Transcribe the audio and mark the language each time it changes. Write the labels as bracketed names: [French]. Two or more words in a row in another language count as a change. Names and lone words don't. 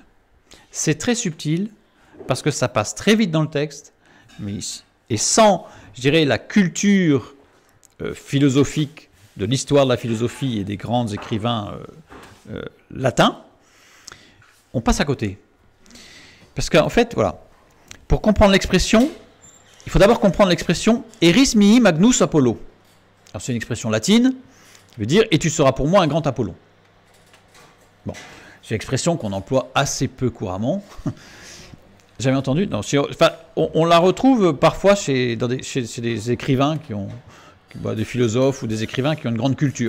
[French] C'est très subtil parce que ça passe très vite dans le texte, et sans, je dirais, la culture philosophique de l'histoire de la philosophie et des grands écrivains latins, on passe à côté. Parce qu'en fait, voilà, pour comprendre l'expression, il faut d'abord comprendre l'expression « [Latin] eris mihi magnus Apollo ». [French] Alors c'est une expression latine, qui veut dire « et tu seras pour moi un grand Apollon ». Bon, c'est une expression qu'on emploie assez peu couramment. Jamais entendu? Non, on la retrouve parfois chez des écrivains des philosophes ou des écrivains qui ont une grande culture.